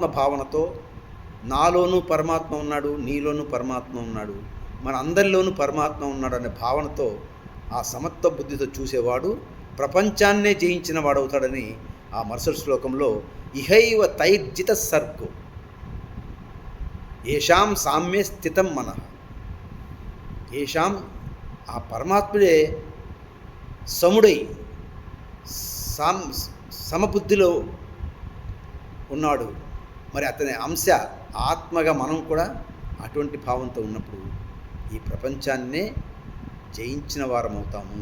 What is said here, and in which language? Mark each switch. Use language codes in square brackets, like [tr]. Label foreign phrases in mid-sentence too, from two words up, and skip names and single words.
[te] భావనతో, నాలోనూ పరమాత్మ ఉన్నాడు, నీలోనూ పరమాత్మ ఉన్నాడు, మన అందరిలోనూ పరమాత్మ ఉన్నాడు అనే భావనతో ఆ సమత్వ బుద్ధితో చూసేవాడు ప్రపంచాన్నే జయించిన వాడవుతాడని ఆ మరుసటి శ్లోకంలో [sa] ఇహైవ తైర్జిత సర్గో ఏషాం సామ్యే స్థితం మనః. [te] ఏషాం ఆ పరమాత్ముడే సముడై సమబుద్ధిలో ఉన్నాడు. మరి అతని అంశ ఆత్మగా మనం కూడా అటువంటి భావంతో ఉన్నప్పుడు ఈ ప్రపంచాన్నే జయించిన వారం అవుతాము.